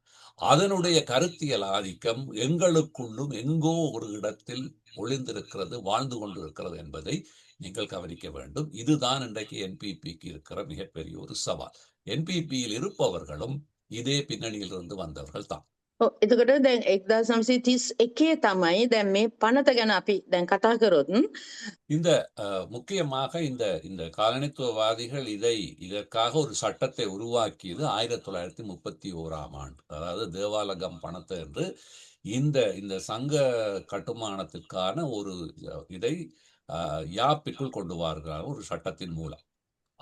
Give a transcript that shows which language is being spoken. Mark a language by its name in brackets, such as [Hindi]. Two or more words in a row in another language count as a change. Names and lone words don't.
[Tamil] அதனுடைய கருத்தியல் ஆதிக்கம் எங்களுக்குள்ளும் எங்கோ ஒரு இடத்தில் ஒளிந்திருக்கிறது, வாழ்ந்து கொண்டிருக்கிறது என்பதை நீங்கள் கவனிக்க வேண்டும். இதுதான் இன்றைக்கு என்பிபிக்கு இருக்கிற மிகப்பெரிய ஒரு சவால். என்பிபியில் இருப்பவர்களும் இதே பின்னணியிலிருந்து வந்தவர்கள் தான். [Sinhala] එතකොට දැන් 1931 තමයි දැන් මේ පනත ගැන අපි දැන් කතා කරොත් [Tamil] இந்த முக்கியமாக இந்த காலனித்துவவாதிகள் இதற்காக ஒரு சட்டத்தை உருவாக்கியது 1931ஆம் ஆண்டு. அதாவது தேவாலகம் பணத்தை என்று இந்த சங்க கட்டுமானத்திற்கான ஒரு இதை யாப்பிற்குள் கொண்டு வருகிறார் ஒரு சட்டத்தின் மூலம்.